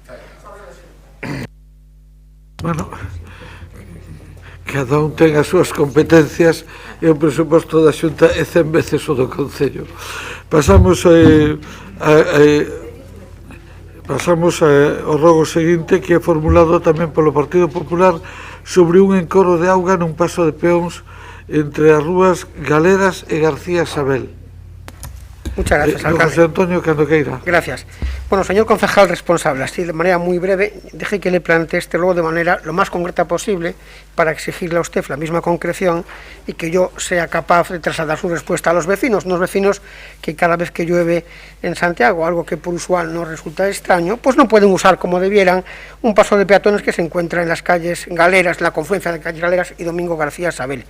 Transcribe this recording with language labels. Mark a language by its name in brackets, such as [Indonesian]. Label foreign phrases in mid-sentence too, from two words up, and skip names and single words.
[Galician] Bueno, cada un ten as súas competencias e o presuposto da Xunta é 100 veces o do Concello. Pasamos ao rogo seguinte, que é formulado tamén polo Partido Popular sobre un encorro de auga nun paso de peóns entre as rúas Galeras e García Sabel. [Spanish] Muchas gracias, alcalde. José Antonio Candoqueira. Gracias. Bueno, señor concejal responsable, así de manera muy breve, deje que le plantee este luego de manera lo más concreta posible para exigirle a usted la misma concreción y que yo sea capaz de trasladar su respuesta a los vecinos, unos vecinos que cada vez que llueve en Santiago, algo que por usual no resulta extraño, pues no pueden usar como debieran un paso de peatones que se encuentra en las calles Galeras, en la confluencia de calles Galeras y Domingo García Sabel.